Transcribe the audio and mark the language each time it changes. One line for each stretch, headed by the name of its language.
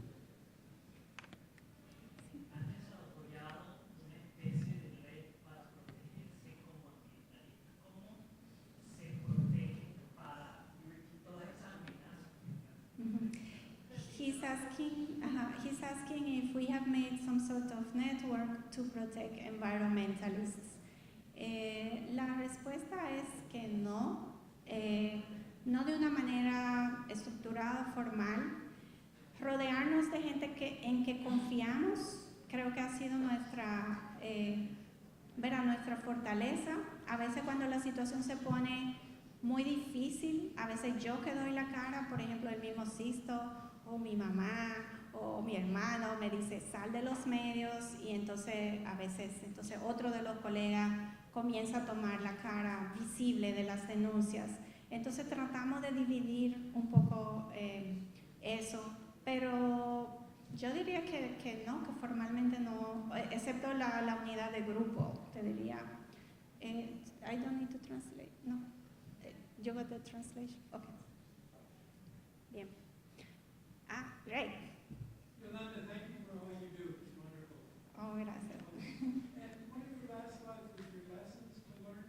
Spanish: ¿Han desarrollado una especie de red para protegerse como ambientalistas? ¿Cómo se protegen para todas esas amenazas?
English: He's asking if we have made some sort of network to protect environmentalists.
Spanish: La respuesta es que no. No de una manera estructurada, formal. Rodearnos de gente en que confiamos, creo que ha sido nuestra fortaleza. A veces cuando la situación se pone muy difícil, a veces yo que doy la cara, por ejemplo, el mismo Sisto, o mi mamá, o mi hermano me dice, sal de los medios, y entonces a veces otro de los colegas comienza a tomar la cara visible de las denuncias. Entonces tratamos de dividir un poco eso, pero yo diría que no, que formalmente no, excepto la unidad de grupo, te diría.
English: I don't need to translate, no. You got the translation? Okay.
Spanish: Bien.
English: Great. Yolanda, thank you for all you do. It's wonderful.
Spanish: Oh, gracias.
English: And one of your last slides was your lessons to learn.